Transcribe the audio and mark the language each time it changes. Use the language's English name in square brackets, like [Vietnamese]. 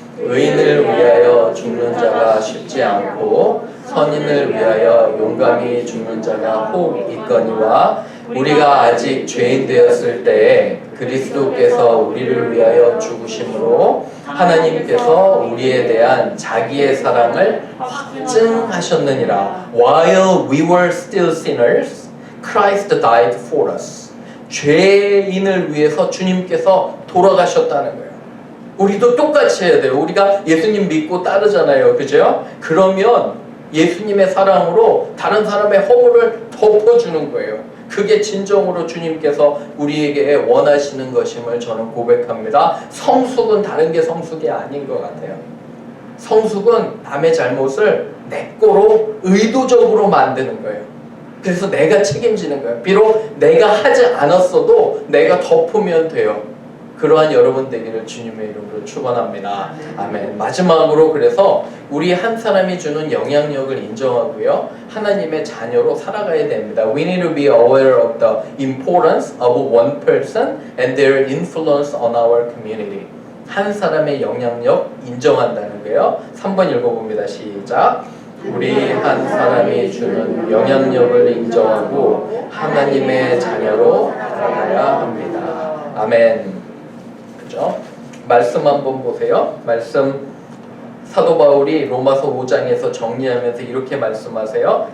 [Korean] 의인을 위하여 죽는 자가 쉽지 않고 선인을 위하여 용감히 죽는 자가 혹 있거니와 우리가 아직 죄인 되었을 때에 그리스도께서 우리를 위하여 죽으심으로 하나님께서 우리에 대한 자기의 사랑을 확증하셨느니라. [English] While we were still sinners, Christ died for us. [Korean] 죄인을 위해서 주님께서 돌아가셨다는 거예요. 우리도 똑같이 해야 돼요. 우리가 예수님 믿고 따르잖아요. 그죠? 그러면 예수님의 사랑으로 다른 사람의 허물을 덮어주는 거예요. 그게 진정으로 주님께서 우리에게 원하시는 것임을 저는 고백합니다. 성숙은 다른 게 성숙이 아닌 것 같아요. 성숙은 남의 잘못을 내 거로 의도적으로 만드는 거예요. 그래서 내가 책임지는 거예요. 비록 내가 하지 않았어도 내가 덮으면 돼요. 그러한 여러분 되기를 주님의 이름으로 축원합니다. 아멘. 마지막으로 그래서 우리 한 사람이 주는 영향력을 인정하고요. 하나님의 자녀로 살아가야 됩니다. [English] We need to be aware of the importance of one person and their influence on our community. [Korean] 한 사람의 영향력 인정한다는 거예요. 3번 읽어봅니다. 시작. 우리 한 사람이 주는 영향력을 인정하고 하나님의 자녀로 살아가야 합니다. 아멘. 그죠? 말씀 한번 보세요. 말씀 사도 바울이 로마서 5장에서 정리하면서 이렇게 말씀하세요.